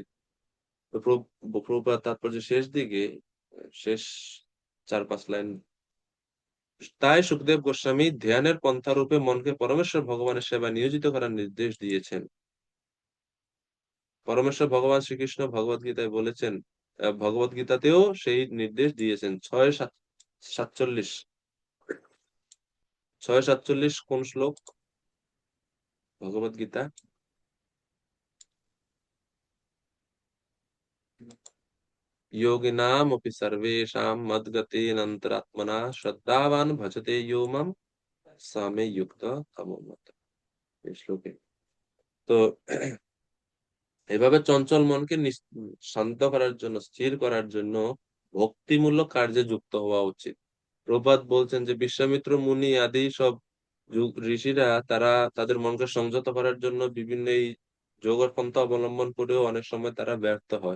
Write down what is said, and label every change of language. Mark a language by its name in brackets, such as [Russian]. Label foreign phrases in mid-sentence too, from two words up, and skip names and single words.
[Bangla] তো প্রভুপাদ তারপর যে শেষ দিকে, শেষ 4-5 লাইন, তাই সুখদেব গোস্বামী ধ্যানের পন্থা রূপে মনকে পরমেশ্বর ভগবানের সেবা নিয়োজিত করার নির্দেশ দিয়েছেন। পরমেশ্বর ভগবান শ্রীকৃষ্ণ ভগবত গীতায় বলেছেন, ভগবত গীতাতেও সেই নির্দেশ দিয়েছেন। 6:47, 6:47 কোন শ্লোক ভগবত গীতা? [Sanskrit] योगिनामपि सर्वेषां मद्गतेनन्तरात्मना श्रद्धावान् भजते यो मां स मे युक्तः तमो मतः। [Bangla] এই শ্লোকে তো এভাবে চঞ্চল মনকে শান্ত করার জন্য, স্থির করার জন্য ভক্তিমূলক কার্যে যুক্ত হওয়া উচিত। প্রবাদ বলছেন যে বিশ্বামিত্র মুনি আদি সব ঋষিরা তারা তাদের মনকে সংযত করার জন্য বিভিন্ন এই যোগ পন্থা অবলম্বন করেও অনেক সময় তারা ব্যর্থ হয়।